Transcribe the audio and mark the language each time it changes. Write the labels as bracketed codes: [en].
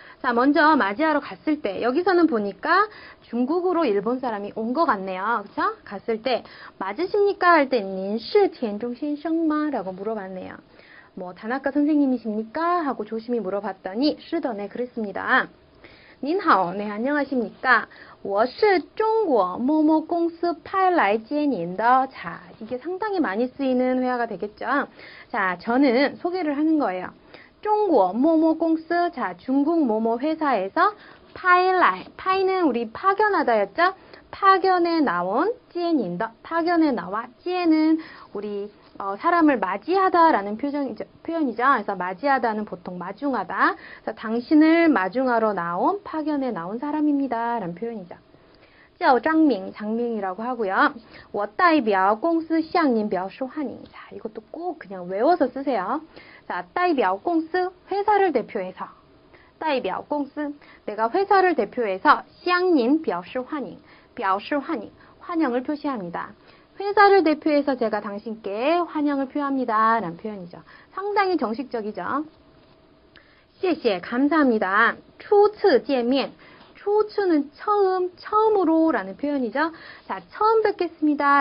[ko] 자, 먼저 맞이하러 갔을 때 여기서는 보니까 중국으로 일본 사람이 온 것 같네요. 그쵸? 갔을 때 맞으십니까? 할 때 닌 [zh] 是 田中 先生吗? [ko] 라고 물어봤네요. 뭐 다나카 선생님이십니까? 하고 조심히 물어봤더니 [zh] 是的 [ko] 네 그랬습니다. [zh] 您好, [ko] 네 안녕하십니까? [zh] 我是中国某某公司派来接您的. [ko] 자, 이게 상당히 많이 쓰이는 회화가 되겠죠. 자, 저는 소개를 하는 거예요. [zh] 中国某某公司, [ko] 자, 중국某某회사에서 [zh] 派来, [ko] 파이는 우리 파견하다였죠? 파견에 나온 [zh] 接您的, [ko] 파견에 나와, 接는 우리 사람을 맞이하다라는 표현이죠. 그래서 맞이하다는 보통 마중하다. 그래서 당신을 마중하러 나온, 파견에 나온 사람입니다. 라는 표현이죠. [zh] 叫张明, [ko] 장명이라고 하고요. [zh] 我代表公司向您表示欢迎. [ko] 자, 이것도 꼭 그냥 외워서 쓰세요. 자, [zh] 代表公司, [ko] 회사를 대표해서. [zh] 代表公司, [ko] 내가 회사를 대표해서 [zh] 向您表示欢迎. 表示欢迎, [ko] 환영을 표시합니다. 회사를 대표해서 제가 당신께 환영을 표합니다. 라는 표현이죠. 상당히 정식적이죠. [zh] 谢谢, [ko] 감사합니다. [zh] 初次见面. [ko] 初次는 처음으로 라는 표현이죠. 자, 처음 뵙겠습니다.